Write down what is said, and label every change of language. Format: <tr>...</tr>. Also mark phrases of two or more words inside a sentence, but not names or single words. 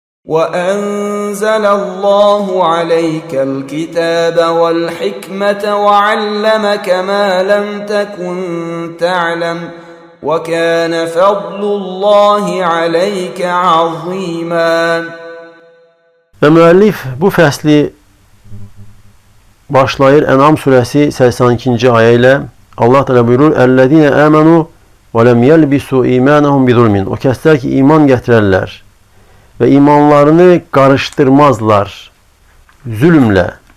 <ar>وَأَنزَلَ اللَّهُ عَلَيْكَ الْكِتَابَ وَالْحِكْمَةَ وَعَلَّمَكَ مَا لَمْ تَكُنْ تَعْلَمُ وَكَانَ فَضْلُ اللَّهِ عَلَيْكَ عَظِيمًا.</ar> <az>Və müəllif bu fəsli başlayır Ən'am surəsi 82-ci ayə ilə. Allah Teala buyurur:</az> <ar>"الذين آمنوا ولم يلبسوا إيمانهم بظلم."</ar> <az>O kəslər ki, iman gətirərlər və imanlarını qarışdırmazlar zülmlə.</az>